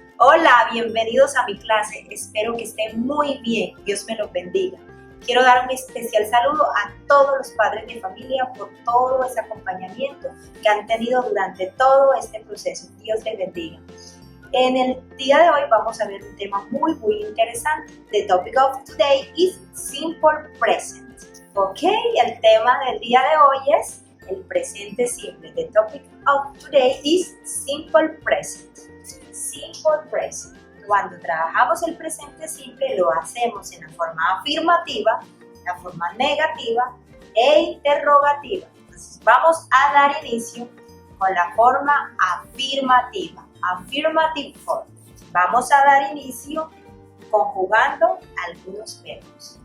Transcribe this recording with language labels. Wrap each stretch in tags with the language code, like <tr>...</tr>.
<es>Hola, bienvenidos a mi clase. Espero que estén muy bien. Dios me los bendiga. Quiero dar un especial saludo a todos los padres de familia por todo ese acompañamiento que han tenido durante todo este proceso. Dios les bendiga. En el día de hoy vamos a ver un tema muy interesante.</es> <en>The topic of today is simple present.</en> <es>Ok, el tema del día de hoy es el presente simple.</es> <en>The topic of today is simple present. Simple present.</en> <es>Cuando trabajamos el presente simple lo hacemos en la forma afirmativa, la forma negativa e interrogativa. Entonces vamos a dar inicio con la forma afirmativa.</es> <en>Affirmative form.</en> <es>Vamos a dar inicio conjugando algunos verbos.</es>